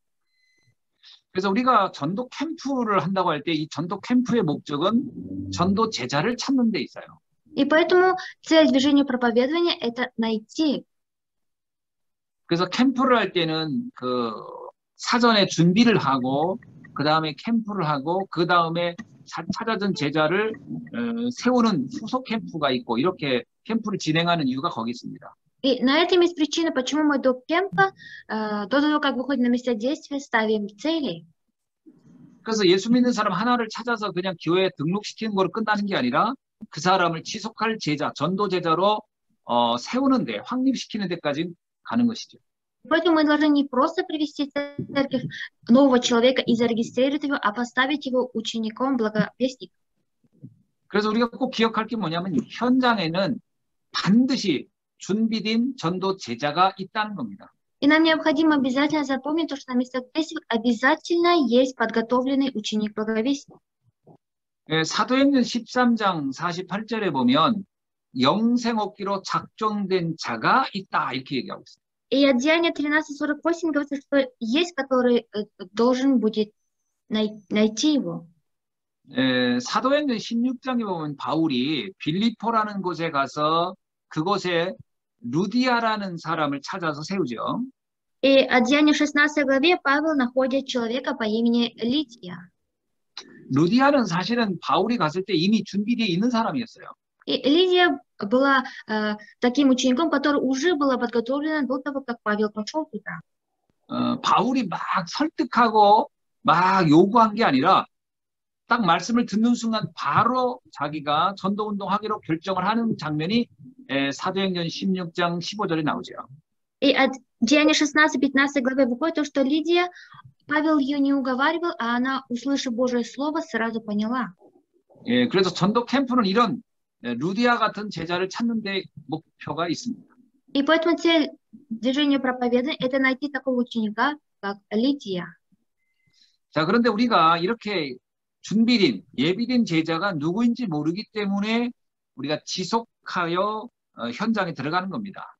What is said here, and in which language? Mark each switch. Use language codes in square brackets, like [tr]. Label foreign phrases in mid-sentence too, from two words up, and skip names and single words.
[ko] 그래서 우리가 전도 캠프를 한다고 할 때 이 전도 캠프의 목적은 전도 제자를 찾는 데 있어요. [ru] И поэтому цель движения проповедования – это найти. [ko] 그래서 캠프를 할 때는 그 사전에 준비를 하고 그 다음에 캠프를 하고 그 다음에 찾아준 제자를 세우는 후속 캠프가 있고 이렇게 캠프를 진행하는 이유가 거기 있습니다. [ru] И на этом есть причина, почему мы до кемпа, до того, как выходим на места действия, ставим цели. [ko] 그래서 예수 믿는 사람 하나를 찾아서 그냥 교회에 등록시키는 거로 끝나는 게 아니라 그 사람을 지속할 제자, 전도 제자로 세우는 데, 확립시키는 데까지 가는 것이죠. [ru] Поэтому мы должны не просто привести в церковь нового человека и зарегистрировать его, а поставить его учеником благовестника. [ko] 그래서 우리가 꼭 기억할 게 뭐냐면 현장에는 반드시 준비된 전도 제자가 있다는 겁니다. [ru] И нам необходимо обязательно запомнить то, что на местах действий обязательно есть подготовленный ученик благовестник. [ko] 사도행전 13장 48절에 보면 영생 얻기로 작정된 자가 있다 이렇게 얘기하고 있어요. [ru] И от Деяния 13:48 говорится, что есть, который должен будет найти его. [ko] 사도행전 16장에 보면 바울이 빌립보라는 곳에 가서 그곳에 루디아라는 사람을 찾아서 세우죠. [ru] И от Деяния 16 главе Павел находит человека по имени Лидия. [ko] 루디아는 사실은 바울이 갔을 때 이미 준비되어 있는 사람이었어요. [ru] И Лидия была таким учеником, который уже была подготовлена до того, как Павел пошел туда. [ko] 바울이 막 설득하고 막 요구한 게 아니라 딱 말씀을 듣는 순간 바로 자기가 전도운동하기로 결정을 하는 장면이 사도행전 16장 15절에 나오죠. [ru] И от Деяния 16-15 главы выходит то, что Лидия, Павел ее не уговаривал, а она, услышав Божие Слово, сразу поняла. [ko] 그래서 전도 캠프는 이런 루디아 같은 제자를 찾는 데 목표가 있습니다. [ru] И поэтому цель движения проповедания – это найти такого ученика, как Лидия. [ko] 자, 그런데 우리가 이렇게 준비된, 예비된 제자가 누구인지 모르기 때문에 우리가 지속하여 현장에 들어가는 겁니다.